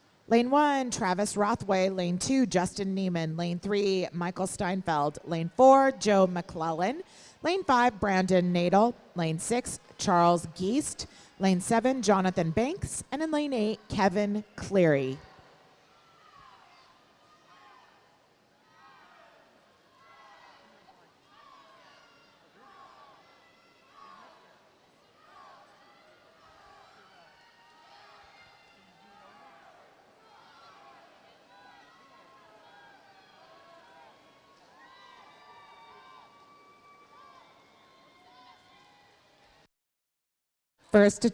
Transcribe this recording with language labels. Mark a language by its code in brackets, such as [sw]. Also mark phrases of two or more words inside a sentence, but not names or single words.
[en] Lane 1, Travis Rothway. Lane 2, Justin Neiman. Lane 3, Michael Steinfeld. Lane 4, Joe McClellan. Lane 5, Brandon Nadel. Lane 6, Charles Geist. Lane 7, Jonathan Banks. And in lane 8, Kevin Cleary. First to